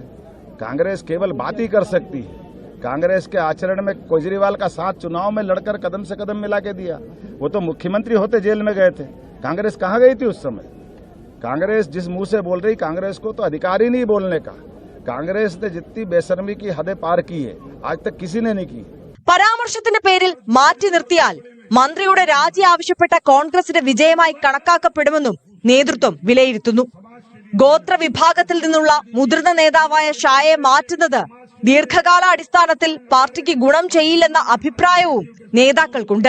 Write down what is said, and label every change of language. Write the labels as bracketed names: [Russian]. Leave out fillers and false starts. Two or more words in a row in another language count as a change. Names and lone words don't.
[Hindi] कांग्रेस केवल बात ही कर सकती है। कांग्रेस के आचरण में केजरीवाल का साथ चुनाव में लड़कर कदम से कदम मिला के दिया। वो तो मुख्यमंत्री होते जेल में गए थे। कांग्रेस कहाँ गई थी उस समय? कांग्रेस जिस मुंह से बोल रही, कांग्रेस को तो अधिकार ही नहीं बोलने का। कांग्रेस ने जितनी बेशर्मी की हदें पार की है आज तक किसी ने नहीं की। [Malayalam] പരാമർശത്തിന്റെ പേരിൽ മാറ്റി നിർത്തിയാൽ മന്ത്രിയുടെ രാജി ആവശ്യപ്പെട്ട കോൺഗ്രസിന്റെ വിജയമായി കണക്കാക്കപ്പെടുമെന്നും നേതൃത്വം വിലയിരുത്തുന്നു. ഗോത്ര വിഭാഗത്തിൽ നിന്നുള്ള മുതിർന്ന നേതാവായ ഷായെ മാറ്റുന്നത് ദീർഘകാല അടിസ്ഥാനത്തിൽ പാർട്ടിക്ക് ഗുണം ചെയ്യില്ലെന്ന അഭിപ്രായവും നേതാക്കൾക്കുണ്ട്.